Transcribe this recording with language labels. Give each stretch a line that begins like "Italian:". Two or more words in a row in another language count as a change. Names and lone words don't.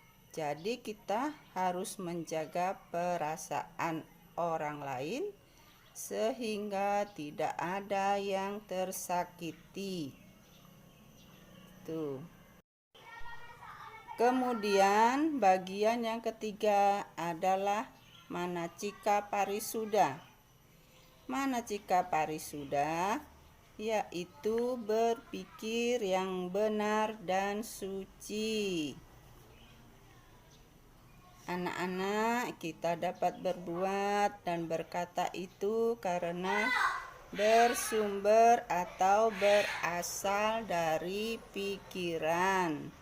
Indonesian: Jadi kita harus menjaga perasaan orang lain sehingga tidak ada yang tersakiti. Tuh. Kemudian bagian yang ketiga adalah manacika parisuda. Manacika parisuda yaitu berpikir yang benar dan suci. Anak-anak, kita dapat berbuat dan berkata itu karena bersumber atau berasal dari pikiran.